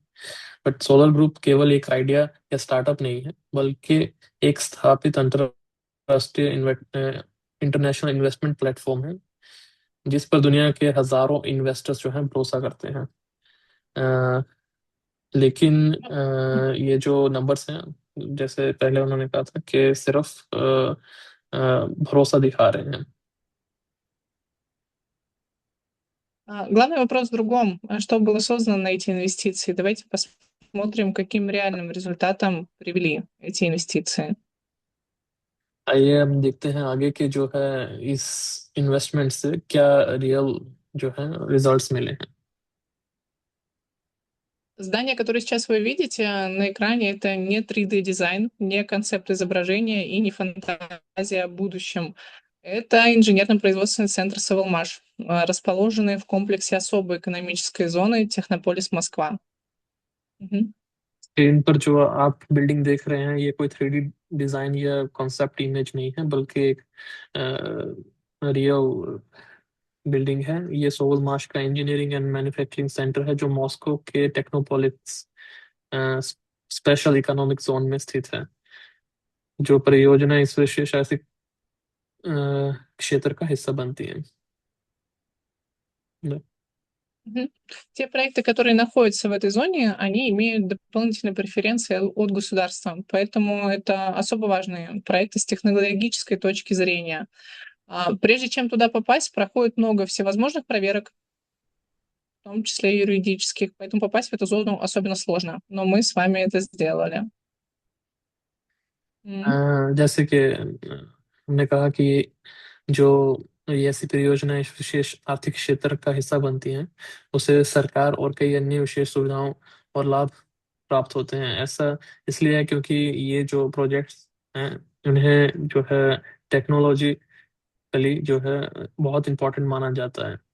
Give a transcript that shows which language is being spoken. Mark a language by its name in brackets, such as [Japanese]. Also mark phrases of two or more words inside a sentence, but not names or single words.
[Hindi] बट सोलर ग्रुप केवल एक आइडिया या स्टार्टअप नहीं है, बल्कि एक स्थापित अंतरराष्ट्रीय [English] international investment platform [Hindi] है, जिस पर दुनिया के हजारों इन्वेस्टर्स जो हैं भरोसा करते हैं। लेकिन ये जो नंबर्स हैं, जैसे पहले उन्होंने कहा था कि सिर्फ भरोसा दिखा रहे हैं। [Russian] Главный вопрос в другом. Что было создано на эти инвестиции? Давайте посмотрим, каким реальным результатом привели эти инвестиции. [Hindi] आइए हम देखते हैं आगे के जो है इस इन्वेस्टमेंट से क्या रियल जो है रिजल्ट्स मिले हैं। [Russian] Здание, которое сейчас вы видите на экране, это не 3D-дизайн, не концепт изображения и не фантазия о будущем. Это инженерно-производственный центр «Савелмаш», расположенный в комплексе особой экономической зоны Технополис, Москва. Мгм. [Hindi] स्क्रीन पर जो आप बिल्डिंग देख रहे हैं ये कोई [English] 3D design [Hindi] या [English] concept image [Hindi] नहीं है, बल्कि एक [English] real building [Hindi] है। ये सोवलमाश का [English] engineering and manufacturing center [Hindi] है, जो मॉस्को के टेक्नोपोलिस [English] special economic zone [Hindi] में स्थित है। जो परियोजना इस विशेष आर्थिक क्षेत्र का हिस्सा बनती है। [Russian] Да. Мгм. Те проекты, которые находятся в этой зоне, они имеют дополнительные преференции от государства, поэтому это особо важные проекты с технологической точки зрения. Прежде чем туда попасть, проходит много всевозможных проверок, в том числе и юридических, поэтому попасть в эту зону особенно сложно, но мы с вами это сделали. [Hindi] जैसे कि हमने कहा कि जो ये ऐसी परियोजनाएं इस विशेष आर्थिक क्षेत्र का हिस्सा बनती हैं, उसे सरकार और कई अन्य विशेष सुविधाओं और लाभ प्राप्त होते हैं। ऐसा इसलिए है क्योंकि ये जो प्रोजेक्ट्स हैं उन्हें जो है टेक्नोलॉजिकली जो है बहुत इम्पोर्टेंट माना जाता है।